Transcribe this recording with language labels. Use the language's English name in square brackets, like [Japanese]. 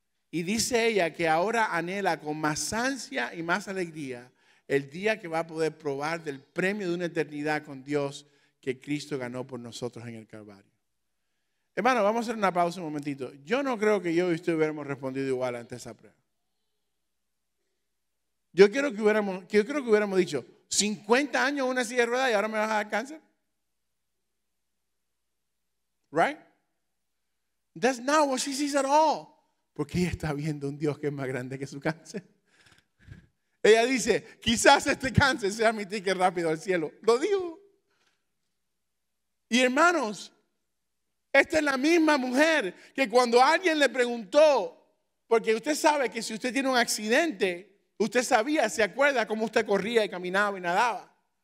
[Spanish] Y dice ella que ahora anhela con más ansia y más alegría el día que va a poder probar del premio de una eternidad con Dios que Cristo ganó por nosotros en el Calvario. Hermano, vamos a hacer una pausa un momentito. Yo no creo que yo y usted hubiéramos respondido igual ante esa prueba. Yo creo que hubiéramos dicho, 50 años en una silla de ruedas y ahora me vas a dar cáncer. [English] Right? That's not what she sees at all. [Spanish] Porque ella está viendo un Dios que es más grande que su cáncer. Ella dice, quizás este cáncer sea mi ticket rápido al cielo. Lo digo. Y hermanos, esta es la misma mujer que cuando alguien le preguntó, porque usted sabe que si usted tiene un accidente, usted sabía, se acuerda cómo usted corría y caminaba y nadaba.